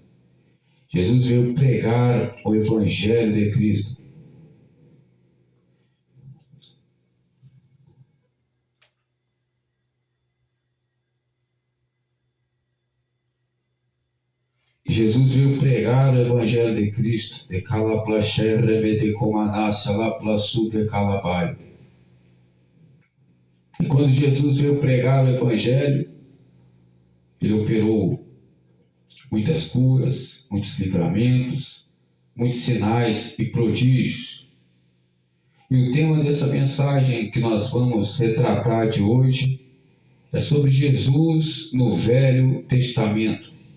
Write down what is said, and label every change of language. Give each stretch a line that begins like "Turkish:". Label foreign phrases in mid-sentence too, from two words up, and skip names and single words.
Portuguese: Jesus veio pregar o Evangelho de Cristo. Jesus veio pregar o Evangelho de Cristo. De calaplaché, remede comanassa, laplaçu de calabai. E quando Jesus veio pregar o Evangelho, ele operou muitas curas, muitos livramentos, muitos sinais e prodígios. E o tema dessa mensagem que nós vamos retratar de hoje é sobre Jesus no Velho Testamento.